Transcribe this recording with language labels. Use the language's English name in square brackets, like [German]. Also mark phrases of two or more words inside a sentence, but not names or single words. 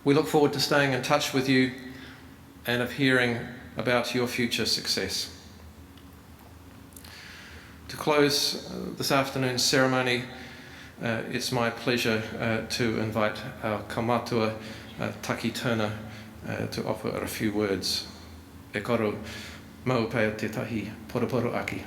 [English] We look forward to staying in touch with you and of hearing about your future success. To close this afternoon's ceremony, it's my pleasure to invite our kaumatua, Taki Turner, to offer a few words. [Māori] E koro mau pea te tahi poroporo aki.